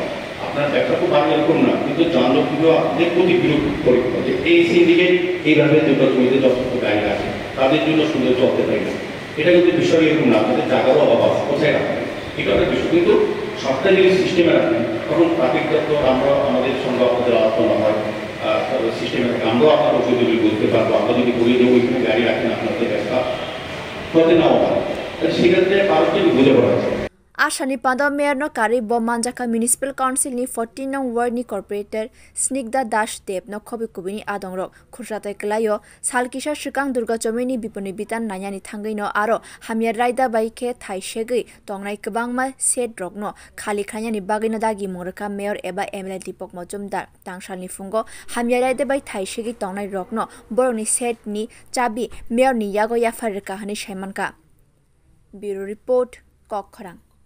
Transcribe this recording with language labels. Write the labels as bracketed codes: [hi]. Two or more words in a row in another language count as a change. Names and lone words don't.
[bn] আপনার ব্যবসা খুব ভালো এরকম না কিন্তু যানজটগুলো আপনাদের প্রতি বিরূপ পরীক্ষা হচ্ছে এই সিন্ডিকেট এইভাবে দুটো জমিতে যত গাড়ি রাখে তাদের জন্য সুন্দর চলতে পারে না এটা কিন্তু বিষয় এরকম না আপনাদের জায়গারও অভাব কোথায় রাখবেন এটা একটা বিষয় কিন্তু সবটা যদি সিস্টেমে রাখবেন তখন ট্রাফিক দপ্তর আমরা আমাদের সঙ্গে আপনাদের আলোচনা হয় সিস্টেমে থাকে আমরাও আপনার অসুবিধাগুলি বুঝতে পারবো আমরা যদি বলি যে ওইখানে গাড়ি রাখেন আপনাদের ব্যবসা হতে নাও পারে সেক্ষেত্রে কারোকে বুঝে পড়া যায় [trp] Ashani Pandao Mayor no Kari Bomanjaka Municipal Council ni 14 nong ward ni corporator Snigda Dash Deb no Khobi Kubini Adongro Khurjata Klayo Salkisha Shikang Durga Chomini Biponi Bitan Nayani Thangai no aro Hamia Raida Baike Thai Shegi Tongnai Kbangma Set Rogno Khali Khanyani Bagino Dagi Muraka Mayor Eba MLA Dipok Mojumdar Tangshal ni Fungo Hamia Raida Bai Thai Shegi Tongnai Rogno Boroni Set ni Chabi Mayor ni Yago Yafar Kahani Shaimanka Bureau Report Kokkhorang